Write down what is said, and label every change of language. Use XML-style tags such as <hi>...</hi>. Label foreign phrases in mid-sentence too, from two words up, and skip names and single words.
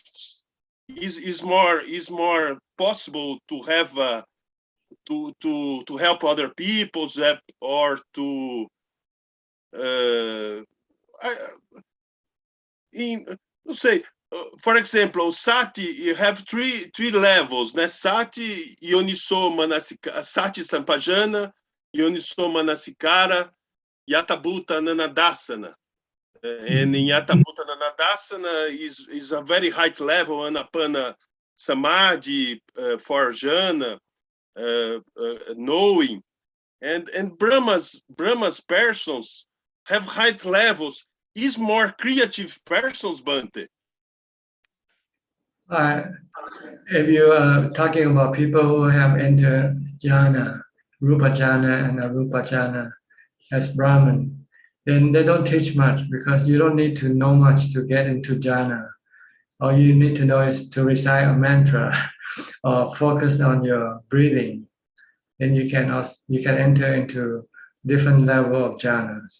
<en>Is more possible to have to help other people or to for example, Sati, you have three levels, né?</en> <pi>Sati, Yoniso Manasikara, Sati Sampajana, Yoniso Manasikara, Yatabhuta Nanadasana.</pi> <en>And in</en> <pi>Yatabhuta Nanadasana</pi> <en>is a very high level,</en> <pi>Anapana Samadhi,</pi> <en>for jhana, knowing. and Brahma's persons have high levels. Is more creative persons, Bhante. If you are talking about people who have entered jhana,</en> <pi>rupa jhana</pi> <en>and</en> <pi>arupa jhana</pi> <en>as Brahman, then they don't teach much because you don't need to know much to get into jhana. All you need to know is to recite a mantra or focus on your breathing. Then you can enter into different level of jhanas.</en>